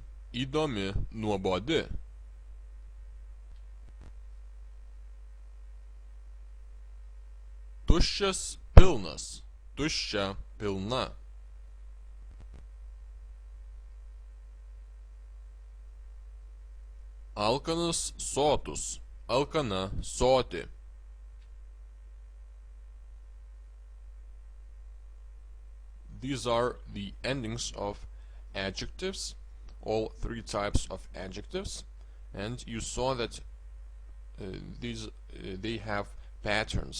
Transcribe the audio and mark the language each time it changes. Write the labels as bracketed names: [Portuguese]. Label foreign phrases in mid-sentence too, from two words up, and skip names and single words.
[Lithuanian] Įdomi, nuobodi. Tuščias, pilnas. Tuščia, pilna. Alkanas, sotus. Alkana, soti. [English] These are the endings of adjectives, all three types of adjectives, and you saw that they have patterns.